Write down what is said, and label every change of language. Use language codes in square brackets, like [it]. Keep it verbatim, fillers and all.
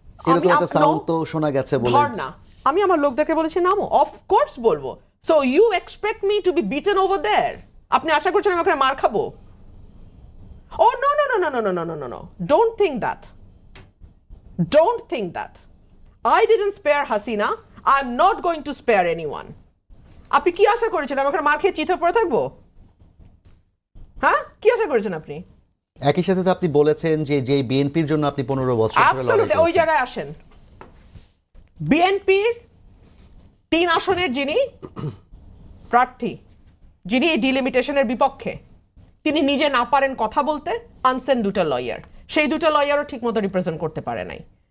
[bn] এরকম একটা সাউন্ড তো শোনা গেছে, বলেন ধর না। আমি আমার লোকদেরকে বলেছি নামো, [en] of course [bn] বলবো। [en] So you expect me to be beaten over there? [bn] আপনি আশা করছেন আমি ওখানে মার খাবো? [en] Oh no no no no no no no no, don't think that, don't think that. I didn't spare Hasina. I'm not going to spare anyone. [bn] আপনি কি আশা করেছেন আমি ওখানে মার খেয়ে চিৎকার করে থাকবো? হ্যাঁ, কি আশা করেছেন আপনি? একই সাথে তো আপনি বলেছেন যে যে বিএনপির জন্য আপনি পনেরো বছর ধরে লড়াই করছেন। ওই জায়গায় আসেন, বিএনপির তিন আসনের যিনি প্রার্থী, যিনি এই ডিলিমিটেশনের বিপক্ষে, তিনি নিজে না পারেন কথা বলতে, আনছেন দুটো লয়ার, সেই দুটো লয়ারও ঠিকমতো রিপ্রেজেন্ট করতে পারে নাই।